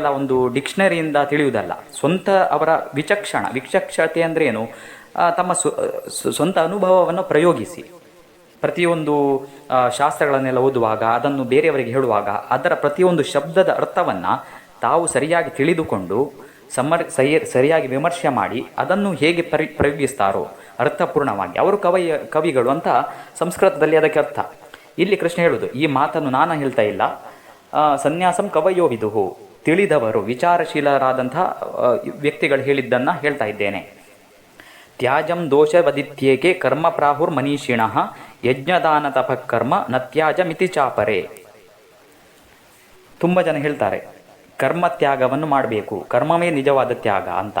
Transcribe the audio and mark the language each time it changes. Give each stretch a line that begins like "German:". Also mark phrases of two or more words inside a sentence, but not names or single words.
Kannada: ಒಂದು ಡಿಕ್ಷನರಿಯಿಂದ ತಿಳಿಯುವುದಲ್ಲ, ಸ್ವಂತ ಅವರ ವಿಚಕ್ಷಣತೆ ಅಂದರೆ ಏನು, ತಮ್ಮ ಸ್ವಂತ ಅನುಭವವನ್ನು ಪ್ರಯೋಗಿಸಿ ಪ್ರತಿಯೊಂದು ಶಾಸ್ತ್ರಗಳನ್ನೆಲ್ಲ ಓದುವಾಗ, ಅದನ್ನು ಬೇರೆಯವರಿಗೆ ಹೇಳುವಾಗ ಅದರ ಪ್ರತಿಯೊಂದು ಶಬ್ದದ ಅರ್ಥವನ್ನು ತಾವು ಸರಿಯಾಗಿ ತಿಳಿದುಕೊಂಡು ಸರಿಯಾಗಿ ವಿಮರ್ಶೆ ಮಾಡಿ ಅದನ್ನು ಹೇಗೆ ಪ್ರಯೋಗಿಸ್ತಾರೋ ಅರ್ಥಪೂರ್ಣವಾಗಿ ಅವರು ಕವಿಗಳು ಅಂತ ಸಂಸ್ಕೃತದಲ್ಲಿ ಅದಕ್ಕೆ ಅರ್ಥ. ಇಲ್ಲಿ ಕೃಷ್ಣ ಹೇಳುವುದು, ಈ ಮಾತನ್ನು ನಾನು ಹೇಳ್ತಾ ಇಲ್ಲ,
Sanskrit: ಸನ್ಯಾಸಂ ಕವಯೋ ವಿದುಹು,
Kannada: ತಿಳಿದವರು ವಿಚಾರಶೀಲರಾದಂಥ ವ್ಯಕ್ತಿಗಳು ಹೇಳಿದ್ದನ್ನು ಹೇಳ್ತಾ ಇದ್ದೇನೆ.
Sanskrit: ತ್ಯಾಜಂ ದೋಷವದಿತ್ಯೇಕೆ ಕರ್ಮ ಪ್ರಾಹುರ್ ಮನೀಷಿಣಃ ಯಜ್ಞದಾನ ತಪಃಕರ್ಮ ನತ್ಯಾಜ ಮಿತಿ ಚಾಪರೆ.
Kannada: ತುಂಬ ಜನ ಹೇಳ್ತಾರೆ ಕರ್ಮ ತ್ಯಾಗವನ್ನು ಮಾಡಬೇಕು, ಕರ್ಮವೇ ನಿಜವಾದ ತ್ಯಾಗ ಅಂತ.